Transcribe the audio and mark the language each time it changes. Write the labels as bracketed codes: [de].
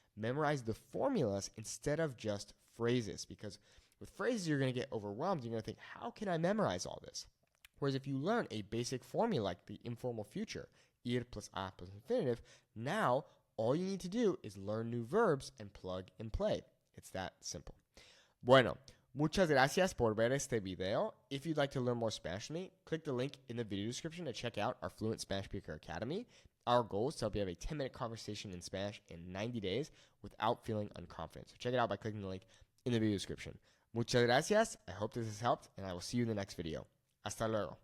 [en] Memorize the formulas instead of just phrases, because with phrases you're going to get overwhelmed. You're going to think, how can I memorize all this? Whereas if you learn a basic formula like the informal future, ir plus a plus infinitive, now all you need to do is learn new verbs and plug and play. It's that simple. [es] Bueno, muchas gracias por ver este video. [en] If you'd like to learn more Spanish from me, click the link in the video description to check out our Fluent Spanish Speaker Academy. Our goal is to help you have a 10-minute conversation in Spanish in 90 days without feeling unconfident. So check it out by clicking the link in the video description. [es] Muchas gracias. [en] I hope this has helped, and I will see you in the next video. [es] Hasta luego.